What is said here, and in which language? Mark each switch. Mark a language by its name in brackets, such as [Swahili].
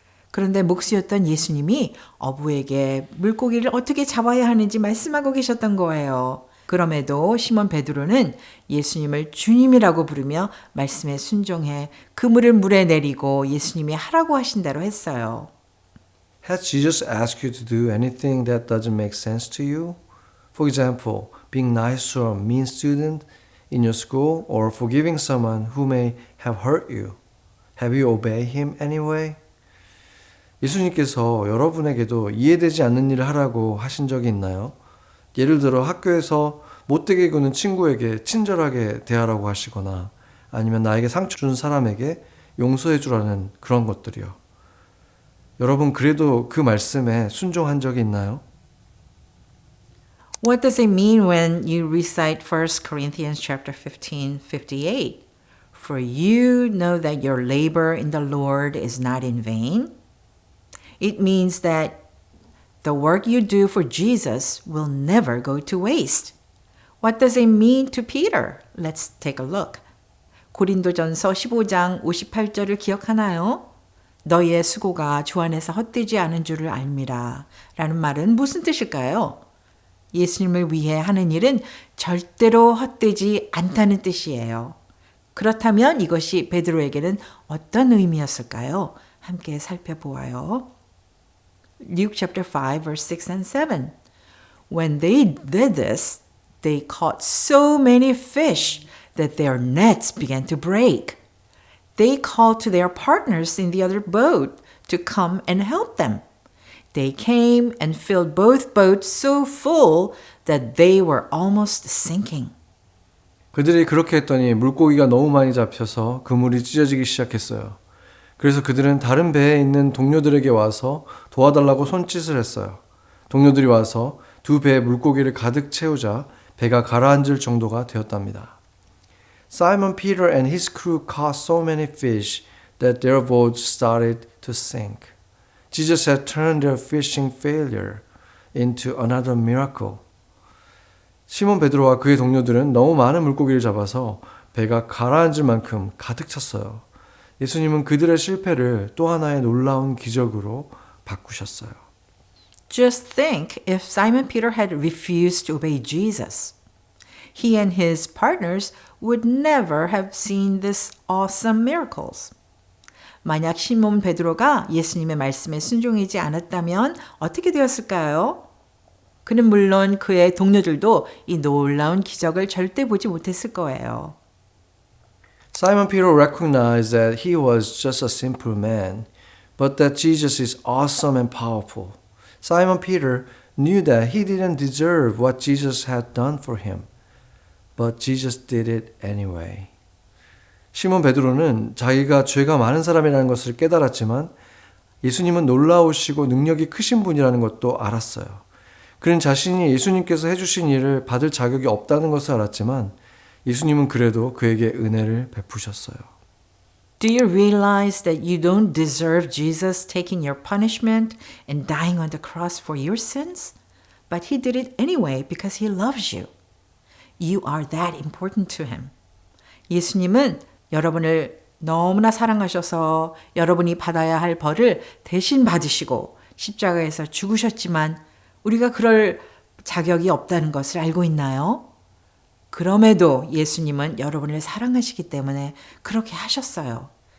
[Korean] 그런데 목수였던 예수님이 어부에게 물고기를 어떻게 잡아야 하는지 말씀하고 계셨던 거예요. 그럼에도 시몬 베드로는 예수님을 주님이라고 부르며 말씀에 순종해 그물을 물에 내리고 예수님이 하라고 하신 대로 했어요. [English] Has Jesus asked you to do anything that doesn't make sense to you? For example, being nice to a mean student in your school or forgiving someone who may have hurt you. Have you obeyed him anyway? [Korean] 예수님께서 여러분에게도 이해되지 않는 일을 하라고 하신 적이 있나요? 예를 들어 학교에서 못되게 구는 친구에게 친절하게 대하라고 하시거나 아니면 나에게 상처 준 사람에게 용서해 주라는 그런 것들이요. 여러분 그래도 그 말씀에 순종한 적이 있나요? [English] What does it mean when you recite 1 Corinthians chapter 15:58? For you know that your labor in the Lord is not in vain? It means that the work you do for Jesus will never go to waste. What does it mean to Peter? Let's take a look. [Korean] 고린도전서 15장 58절을 기억하나요? 너희의 수고가 주 안에서 헛되지 않은 줄을 알미라. 라는 말은 무슨 뜻일까요? 예수님을 위해 하는 일은 절대로 헛되지 않다는 뜻이에요. 그렇다면 이것이 베드로에게는 어떤 의미였을까요? 함께 살펴보아요. [English] Luke chapter 5 verse 6 and 7. When they did this, they caught so many fish that their nets began to break. They called to their partners in the other boat to come and help them. They came and filled both boats so full that they were almost sinking. [Korean] 그들이 그렇게 했더니 물고기가 너무 많이 잡혀서 그물이 찢어지기 시작했어요. 그래서 그들은 다른 배에 있는 동료들에게 와서 도와달라고 손짓을 했어요. 동료들이 와서 두 배에 물고기를 가득 채우자 배가 가라앉을 정도가 되었답니다. [English] Simon Peter and his crew caught so many fish that their boats started to sink. Jesus had turned their fishing failure into another miracle. [Korean] 시몬 베드로와 그의 동료들은 너무 많은 물고기를 잡아서 배가 가라앉을 만큼 가득 찼어요. 예수님은 그들의 실패를 또 하나의 놀라운 기적으로 바꾸셨어요. [English] Just think if Simon Peter had refused to obey Jesus. He and his partners would never have seen these awesome miracles. [Korean] 만약 시몬 베드로가 예수님의 말씀에 순종하지 않았다면 어떻게 되었을까요? 그는 물론 그의 동료들도 이 놀라운 기적을 절대 보지 못했을 거예요. [English] Simon Peter recognized that he was just a simple man, but that Jesus is awesome and powerful. Simon Peter knew that he didn't deserve what Jesus had done for him, but Jesus did it anyway. [Korean] 시몬 베드로는 자기가 죄가 많은 사람이라는 것을 깨달았지만 예수님은 놀라우시고 능력이 크신 분이라는 것도 알았어요. 그는 자신이 예수님께서 해주신 일을 받을 자격이 없다는 것을 알았지만 예수님은 그래도 그에게 은혜를 베푸셨어요. [English] Do you realize that you don't deserve Jesus taking your punishment and dying on the cross for your sins? But he did it anyway because he loves you. You are that important to him. [Korean] 예수님은 여러분을 너무나 사랑하셔서 여러분이 받아야 할 벌을 대신 받으시고 십자가에서 죽으셨지만 우리가 그럴 자격이 없다는 것을 알고 있나요? 그럼에도 예수님은 여러분을 사랑하시기 때문에 그렇게 하셨어요.